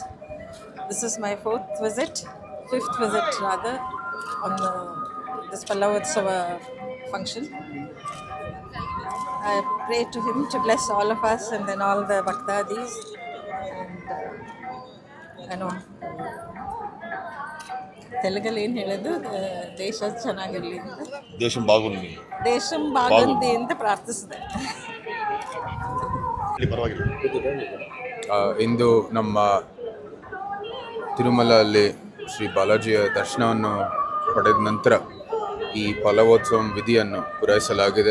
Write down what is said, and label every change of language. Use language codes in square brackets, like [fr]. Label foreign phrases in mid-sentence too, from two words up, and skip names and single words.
[en] This is my fifth visit rather, on this Pallavotsava function. I pray to him to bless all of us and then all the Bhaktadis, and [te] తెలుగులో ఏం [kn] ಹೇಳೋದು, ದೇಶ ಚೆನ್ನಾಗಿರಲಿ ಅಂತ, [te] దేశం బాగుండి, దేశం బాగుంది [kn] ಅಂತ ಪ್ರಾರ್ಥಿಸಿದೆ. ಇಂದು ನಮ್ಮ ತಿರುಮಲಲ್ಲಿ ಶ್ರೀ ಬಾಲಾಜಿಯ ದರ್ಶನವನ್ನು ಪಡೆದ ನಂತರ ಈ ಫಲವೋತ್ಸವ ವಿಧಿಯನ್ನು ಪೂರೈಸಲಾಗಿದೆ.